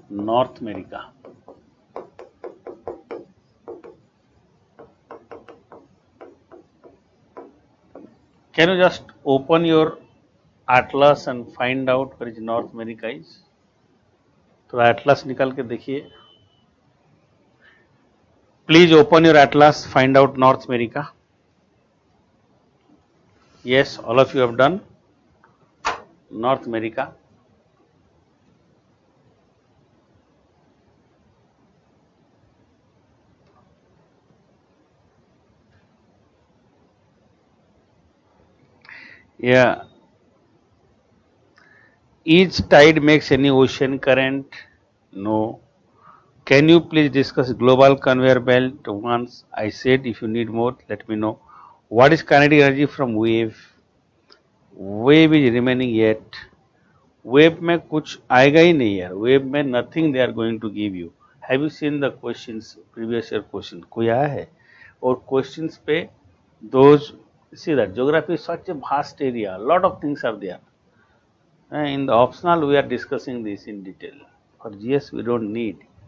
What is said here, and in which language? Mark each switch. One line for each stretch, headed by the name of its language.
English: North America. Can you just open your atlas and find out where is North America is?
Hindi: तो atlas निकाल के देखिए।
English: Please open your atlas, find out North America. Yes, all of you have done North America. Yeah. Each tide makes any ocean current? No. Can you please discuss global conveyor belt once? I said if you need more, let me know. What is kinetic energy from wave? Wave is remaining yet.
Hindi: Wave में कुछ आएगा ही नहीं यार।
English: Wave में nothing they are going to give you. Have you seen the questions, previous year question?
Hindi: कोई आया है?
English: और questions पे those, see that geography is such a vast area, a lot of things are there. In the optional we are discussing this in detail. For GS we don't need.